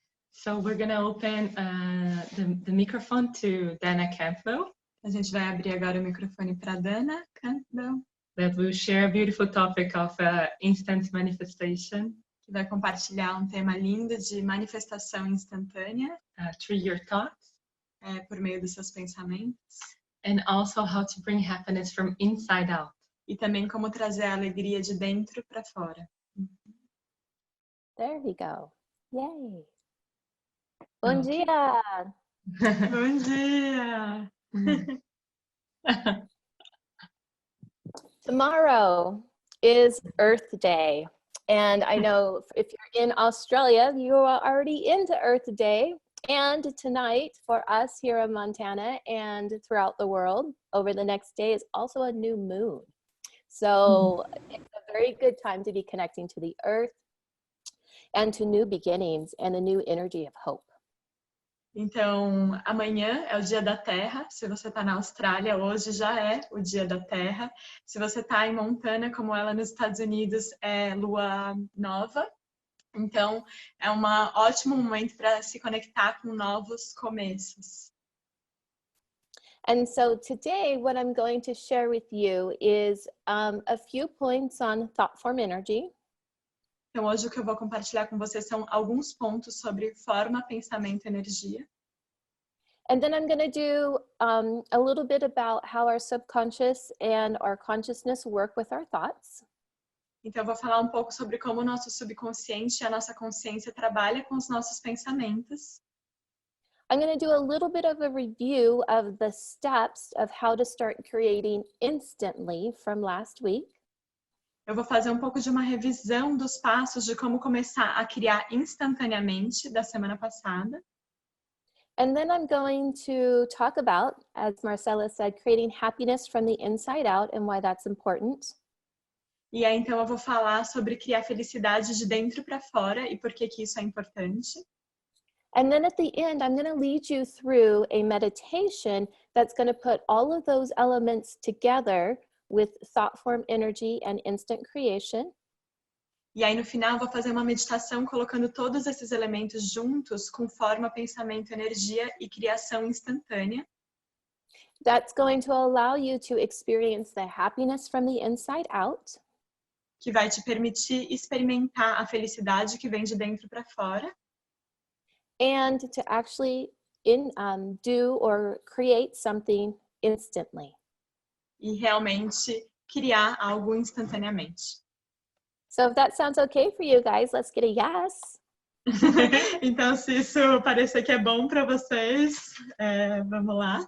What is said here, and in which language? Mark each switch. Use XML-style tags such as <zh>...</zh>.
<en>So we're going to open the microphone to Dawna Campbell.</en> <pt>A gente vai abrir agora o microfone para Dawna Campbell.</pt> <en>That will share a beautiful topic of instant manifestation.</en> <pt>Que vai compartilhar um tema lindo de manifestação instantânea.</pt> <en>Through your thoughts.</en> <pt>Por meio dos seus pensamentos.</pt> <en>And also how to bring happiness from inside out.</en> <pt>E também como trazer a alegria de dentro para fora.</pt> <en>There we go. Yay!</en> <pt>Bom dia! Bom dia!</pt> <en>Tomorrow is Earth Day. And I know if you're in Australia, you are already into Earth Day. And tonight, for us here in Montana and throughout the world, over the next day is also a new moon. So it's a very good time to be connecting to the Earth and to new beginnings and the new energy of hope.</en> <pt>Então, amanhã é o Dia da Terra. Se você está na Austrália, hoje já é o Dia da Terra. Se você está em Montana, como ela nos Estados Unidos, é Lua Nova. Então, é um ótimo momento para se conectar com novos começos.</pt> <en>And so today, what I'm going to share with you is a few points on thought form energy.</en> <pt>Então, hoje o que eu vou compartilhar com vocês são alguns pontos sobre forma, pensamento e energia.</pt> <en>And then I'm going to do a little bit about how our subconscious and our consciousness work with our thoughts.</en> <pt>Então, eu vou falar um pouco sobre como o nosso subconsciente e a nossa consciência trabalha com os nossos pensamentos.</pt> <en>I'm going to do a little bit of a review of the steps of how to start creating instantly from last week.</en> <pt>Eu vou fazer um pouco de uma revisão dos passos de como começar a criar instantaneamente da semana passada.</pt> <en>And then I'm going to talk about, as Marcella said, creating happiness from the inside out and why that's important.</en> <pt>E aí, então, eu vou falar sobre criar felicidade de dentro para fora e por que isso é importante.</pt> <en>And then at the end, I'm going to lead you through a meditation that's going to put all of those elements together with thought form energy and instant creation.</en> <pt>E aí no final eu vou fazer uma meditação colocando todos esses elementos juntos com forma, pensamento, energia e criação instantânea.</pt> <en>That's going to allow you to experience the happiness from the inside out.</en> <pt>Que vai te permitir experimentar a felicidade que vem de dentro para fora.</pt> <en>And to actually do or create something instantly.</en> <pt>E realmente criar algo instantaneamente.</pt> <en>So if that sounds okay for you guys, let's get a yes.</en> <pt>Então, se isso parecer que é bom para vocês, vamos lá.</pt>